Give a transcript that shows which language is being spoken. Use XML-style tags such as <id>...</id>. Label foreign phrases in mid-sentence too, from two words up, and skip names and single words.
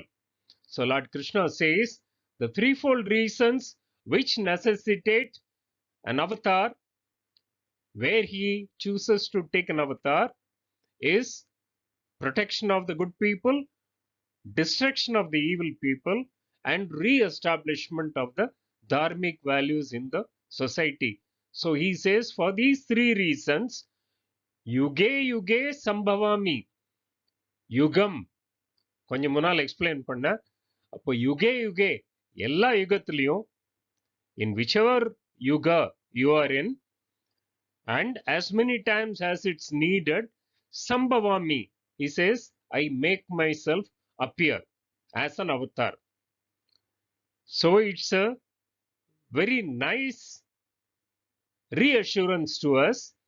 <en>So Lord Krishna says the threefold reasons which necessitate an avatar, where he chooses to take an avatar, is protection of the good people, destruction of the evil people, and re-establishment of the dharmic values in the society. So he says, for these three reasons,</en> <sa>yuge yuge sambhavami.</sa> <ta>யுகம் கொஞ்சம் முன்னால் எக்ஸ்பிளைன் பண்ண. அப்போ</ta> <sa>युगे युगे</sa> <ta>எல்லா யுகத்திலையும்,</ta> <en>in whichever yuga you are in, and as many times as it's needed, sambhavami, he says, I make myself appear as an avatar. So it's a very nice reassurance to us.</en>